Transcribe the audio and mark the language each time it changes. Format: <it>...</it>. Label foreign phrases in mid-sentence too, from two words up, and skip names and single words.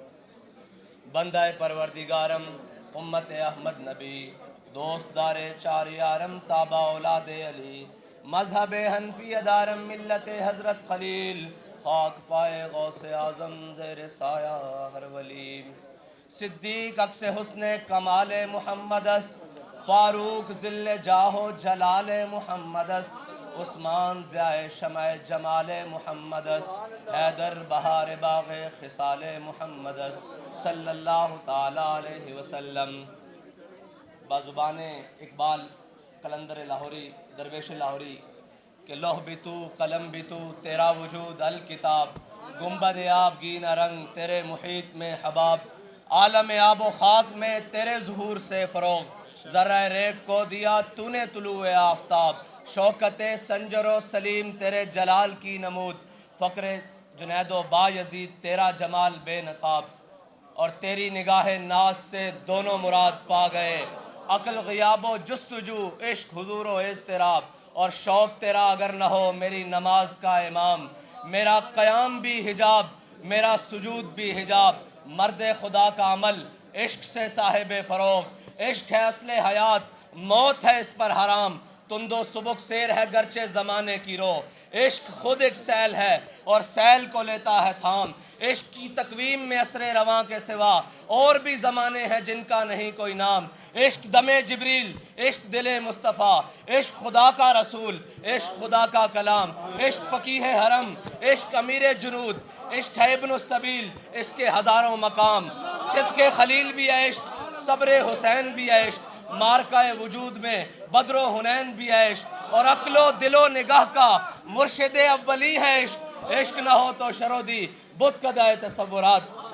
<fa>بندہ پروردگارم امت احمد نبی دوست دار چار یارم تابع اولاد علی مذہب حنفی دارم ملت حضرت خلیل خاک پائے غوث اعظم زیر سایہ ہر ولی۔ صدیق عکس حسن کمال محمد است، فاروق ذل جاہ و جلال محمد است، عثمان ضیاء شمع جمال محمد است، حیدر بہار باغ خصال محمد است</fa> <ar>صلی اللہ تعالی علیہ وسلم۔</ar> <ur>بازبان اقبال قلندر لاہوری درویش لاہوری کہ لوح بھی تو قلم بھی تو تیرا وجود الکتاب، گنبد آب گینا رنگ تیرے محیط میں حباب، عالم آب و خاک میں تیرے ظہور سے فروغ، ذرہ ریگ کو دیا تو نے طلوع آفتاب، شوکت سنجر و سلیم تیرے جلال کی نمود، فقر جنید و با یزید تیرا جمال بے نقاب، اور تیری نگاہ ناز سے دونوں مراد پا گئے، عقل غیاب و جستجو عشق حضور و اضطراب، اور شوق تیرا اگر نہ ہو میری نماز کا امام، میرا قیام بھی حجاب میرا سجود بھی حجاب، مرد خدا کا عمل عشق سے صاحب فروغ، عشق ہے اصل حیات موت ہے اس پر حرام، تند و سبک سیر ہے گرچہ زمانے کی رو، عشق خود ایک سیل ہے اور سیل کو لیتا ہے تھام، عشق کی تقویم میں اثر رواں کے سوا اور بھی زمانے ہیں جن کا نہیں کوئی نام، عشق دم جبریل عشق دل مصطفیٰ، عشق خدا کا رسول عشق خدا کا کلام، عشق فقیہ حرم عشق امیر جنود، عشق ہے ابن السبیل اس کے ہزاروں مقام، صدق خلیل بھی ہے عشق صبر حسین بھی ہے عشق، مارکہ وجود میں بدر و حنین بھی ہے عشق، اور عقل و دل و نگاہ کا مرشد اولی ہے عشق، عشق نہ ہو تو شرودی بت کدہ تصورات۔</ur>